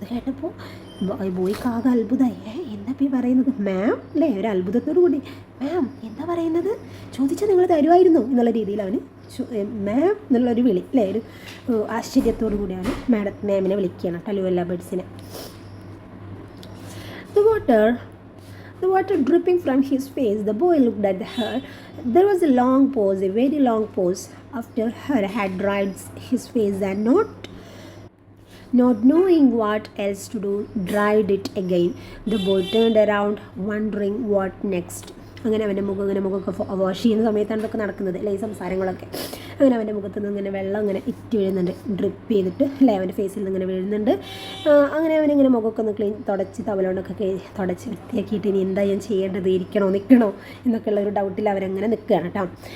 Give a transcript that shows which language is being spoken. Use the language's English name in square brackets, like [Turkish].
[Malayalam] അത് കേട്ടപ്പോൾ ബോയ്ക്ക് ആകെ അത്ഭുതമായി, എന്താ ഈ പറയുന്നത് മാം അല്ലേ, ഒരു അത്ഭുതത്തോടു കൂടി, മാം എന്താ പറയുന്നത്, ചോദിച്ചാൽ നിങ്ങൾ തരുമായിരുന്നു എന്നുള്ള രീതിയിൽ അവന് മാം എന്നുള്ളൊരു വിളി അല്ലേ, ഒരു ആശ്ചര്യത്തോടു കൂടി അവന് മാമിനെ വിളിക്കുകയാണ് കേട്ടോ, ലുവല്ല ബീഡ്സിനെ. [English] The water dripping from his face, the boy looked at her. There was a long pause, a very long pause, after her had dried his face and not knowing what else to do, dried it again. The boy turned around, wondering what next. [Malayalam] അങ്ങനെ അവൻ്റെ മുഖമൊക്കെ wash ചെയ്യുന്ന സമയത്താണ് ഇതൊക്കെ നടക്കുന്നത് അല്ലേ, ഈ സംസാരങ്ങളൊക്കെ. അങ്ങനെ അവൻ്റെ മുഖത്ത് നിന്ന് ഇങ്ങനെ വെള്ളം ഇങ്ങനെ ഇറ്റ് വീഴുന്നുണ്ട്, ഡ്രിപ്പ് ചെയ്തിട്ട് അല്ലേ, അവൻ്റെ ഫേസിൽ നിന്ന് ഇങ്ങനെ വീഴുന്നുണ്ട്. അങ്ങനെ അവനിങ്ങനെ മുഖമൊക്കെ ഒന്ന് തുടച്ച് തവലോണ്ടൊക്കെ തുടച്ച് വൃത്തിയാക്കിയിട്ട് ഇനി എന്താ ഞാൻ ചെയ്യേണ്ടത്, ഇരിക്കണോ നിൽക്കണോ എന്നൊക്കെയുള്ള ഒരു ഡൗട്ടിൽ അവരങ്ങനെ നിൽക്കുകയാണ് കേട്ടോ.